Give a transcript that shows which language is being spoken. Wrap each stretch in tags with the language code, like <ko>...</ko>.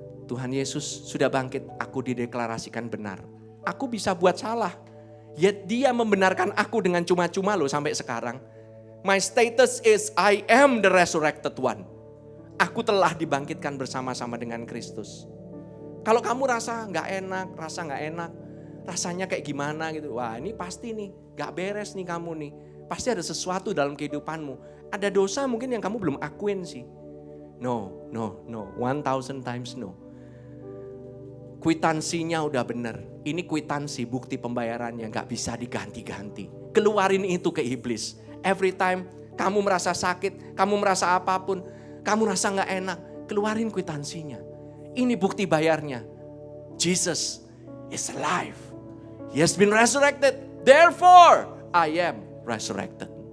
<id>Tuhan Yesus sudah bangkit, aku dideklarasikan benar. Aku bisa buat salah. Yet dia membenarkan aku dengan cuma-cuma loh sampai sekarang.</id> <en>My status is I am the resurrected one.</en> <id>Aku telah dibangkitkan bersama-sama dengan Kristus. Kalau kamu rasa gak enak, rasanya kayak gimana gitu. Wah ini pasti nih gak beres nih kamu nih. Pasti ada sesuatu dalam kehidupanmu. Ada dosa mungkin yang kamu belum akuin sih. No.</id> <en>1000 times no.</en> <id>Kwitansinya udah bener. Ini kwitansi bukti pembayarannya gak bisa diganti-ganti. Keluarin itu ke iblis.</id> <en>Every time</en> <id>kamu merasa sakit, kamu merasa apapun, kamu merasa gak enak, keluarin kwitansinya. Ini bukti bayarnya.</id> <en>Jesus is alive. He has been resurrected. Therefore, I am resurrected.</en>